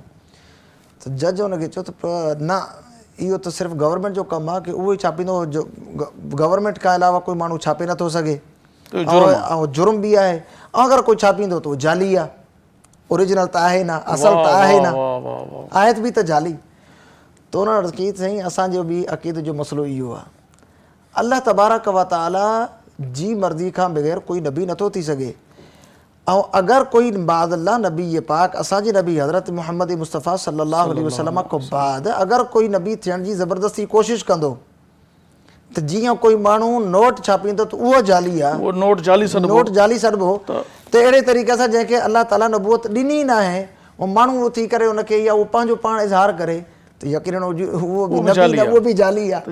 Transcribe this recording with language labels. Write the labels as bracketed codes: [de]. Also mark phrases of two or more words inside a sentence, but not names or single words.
[sd] त जज हुनखे चयो त न, इहो त सिर्फ़ु गवर्नमेंट जो कमु आहे कि उहो ई छापींदो, जो गवर्नमेंट खां अलावा कोई माण्हू छापे नथो सघे, ऐं जुर्म बि आहे, ऐं अगरि कोई छापींदो त उहो जाली आहे, ओरिजिनल त आहे न, असल त आहे न, आयत बि त जाली। त उन अर्ज़ साईं असांजो बि अक़ीदे जो मसइलो इहो आहे, अल्लाह तबारक व तआला जी मर्ज़ी खां बग़ैर कोई नबी नथो थी सघे। ऐं अगरि कोई बादल्ला नबी पाक असांजे नबी हज़रत मुहम्मद मुस्तफ़ा [ar] صلى الله عليه وسلم [sd] खां बाद अगरि कोई नबी थियण जी ज़बरदस्ती कोशिशि कंदो त जीअं कोई माण्हू नोट छापींदो त उहो जाली आहे, उहो नोट जाली सॾिबो त अहिड़े तरीक़े सां जंहिंखे अल्लाह ताला नबूअत ॾिनी न आहे ऐं माण्हू थी करे उनखे या उहो पंहिंजो पाण इज़हार करे त यकीनन उहो बि जाली आहे।